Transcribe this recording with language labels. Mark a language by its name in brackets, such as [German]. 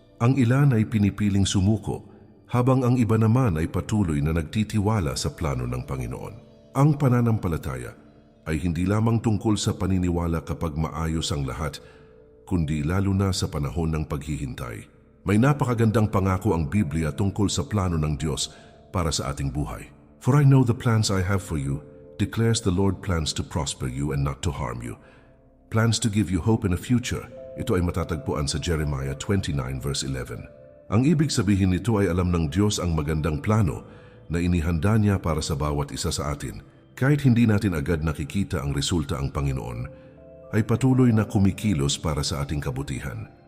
[Filipino] Ang ilan ay pinipiling sumuko, habang ang iba naman ay patuloy na nagtitiwala sa plano ng Panginoon. Ang pananampalataya ay hindi lamang tungkol sa paniniwala kapag maayos ang lahat, kundi lalo na sa panahon ng paghihintay. May napakagandang pangako ang Biblia tungkol sa plano ng Diyos para sa ating buhay. [English] For I know the plans I have for you, declares the Lord, plans to prosper you and not to harm you. Plans to give you hope in a future. [Filipino] Ito ay matatagpuan sa Jeremiah 29 verse 11. Ang ibig sabihin nito ay alam ng Diyos ang magandang plano na inihanda niya para sa bawat isa sa atin. Kahit hindi natin agad nakikita ang resulta, ang Panginoon ay patuloy na kumikilos para sa ating kabutihan.